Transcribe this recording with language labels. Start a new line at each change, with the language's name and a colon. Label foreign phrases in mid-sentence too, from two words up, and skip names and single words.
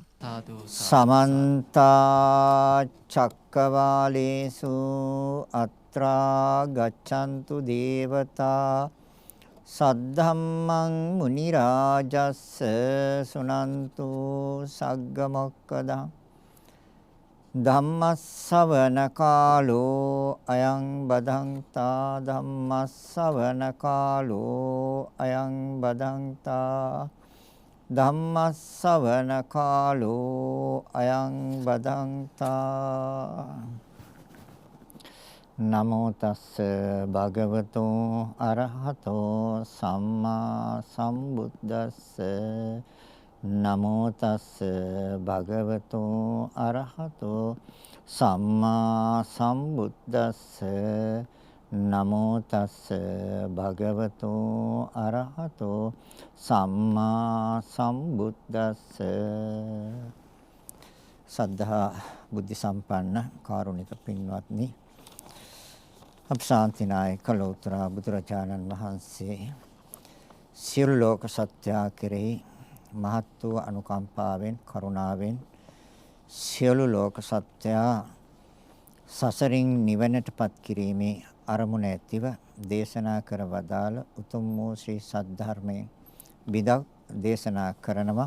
Pali: සමන්ත චක්කවාලේසු අත්‍රා ගච්ඡන්තු දේවතා සද්ධම්මං මුනි රාජස්ස සුනන්තු සග්ග මොක්කදං ධම්මස්සවන කාලෝ අයං බදන්තා ධම්මස්සවන කාලෝ අයං බදන්තා ධම්මස්සවන කාලෝ අයං බදන්තා නමෝ තස්ස භගවතෝ අරහතෝ සම්මා සම්බුද්දස්ස නමෝ තස්ස භගවතෝ අරහතෝ සම්මා සම්බුද්දස්ස නමෝ තස්ස භගවතෝ අරහතෝ සම්මා සම්බුද්දස්ස
Sinhala: සද්ධා බුද්ධ සම්පන්න කාරුණික පින්වත්නි, අප ශාන්තිනායක ලෝතර බුදුරජාණන් වහන්සේ සියලු ලෝක සත්‍යා කෙරෙහි මහත් වූ අනුකම්පාවෙන් කරුණාවෙන් සියලු ලෝක සත්‍යා සසරින් නිවනටපත් කිරීමේ අරමුණ ඇතිව දේශනා කර වදාළ උතුම් වූ ශ්‍රී සද්ධර්මයේ බිදක් දේශනා කරනවා.